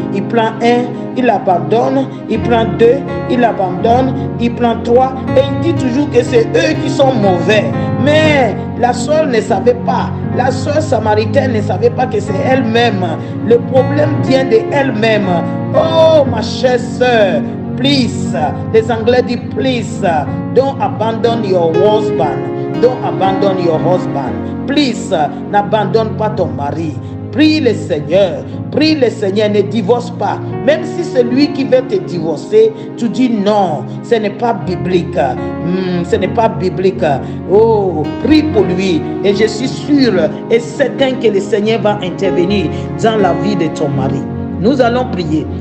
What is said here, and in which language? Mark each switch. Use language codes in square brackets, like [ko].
[fr] Il prend un, il abandonne. Il prend deux, il abandonne. Il prend trois. Et il dit toujours que c'est eux qui sont mauvais. Mais la soeur ne savait pas. La soeur samaritaine ne savait pas que c'est elle-même. Le problème vient de elle-même. Oh, ma chère soeur. [en] Please, [fr] les Anglais disent [en] please, don't abandon your husband. Don't abandon your husband. Please, [fr] n'abandonne pas ton mari. Prie le Seigneur. Prie le Seigneur, ne divorce pas. Même si c'est lui qui veut te divorcer, tu dis non, ce n'est pas biblique. Ce n'est pas biblique. Oh, prie pour lui. Et je suis sûr et certain que le Seigneur va intervenir dans la vie de ton mari. Nous allons prier.